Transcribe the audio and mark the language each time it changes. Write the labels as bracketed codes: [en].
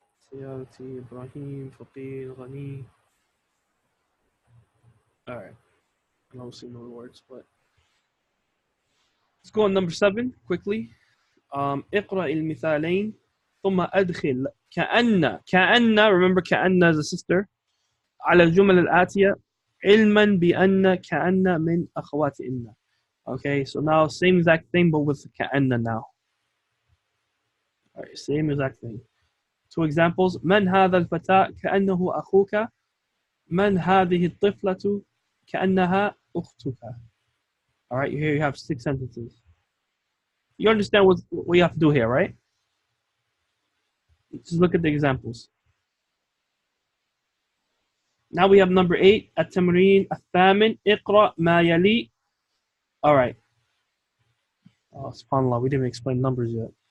[ar] سيارتي إبراهيم فقير غني. [en] All right, I don't see no words, but let's go on number 7 quickly. [ar] اقرأ المثالين ثم أدخل كأن [en] remember [ar] كأن [en] is a sister [ar] على الجمل الآتية علما بأن كأن من أخوات إن. [en] Okay, so now same exact thing but with كأن now. All right, same exact thing. Two examples. [ar] من هذا الفتى كأنه أخوك. من هذه الطفلة كأنها أختك. [en] All right, here you have 6 sentences. You understand what you have to do here, right? Just look at the examples. Now we have number 8. [ar] التمرين الثامن اقرأ ما يلي. [en] All right. Oh, subhanAllah, we didn't even explain numbers yet.